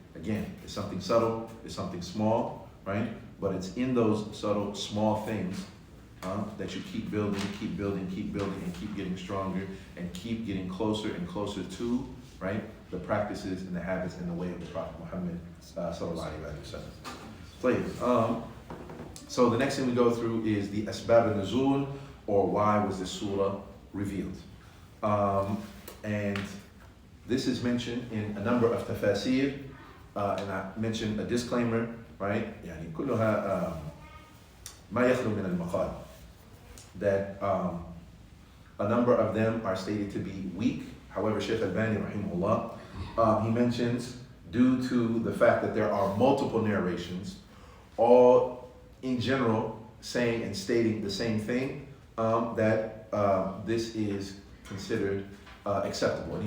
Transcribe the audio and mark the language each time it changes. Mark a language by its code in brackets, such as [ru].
[en] Again, it's something subtle, it's something small, right? But it's in those subtle, small things that you keep building, and keep getting stronger, and keep getting closer and closer to, right, the practices and the habits and the way of the Prophet Muhammad sallallahu alaihi wasallam. So the next thing we go through is the asbab al-nuzul, or why was this surah revealed. And this is mentioned in a number of tafsir, and I mentioned a disclaimer, right? [ar] يعني كلها ما يخلو من المقال. [en] That a number of them are stated to be weak. However, Shaykh Al-Bani rahimahullah, he mentions, due to the fact that there are multiple narrations, all in general saying and stating the same thing, that this is considered acceptable.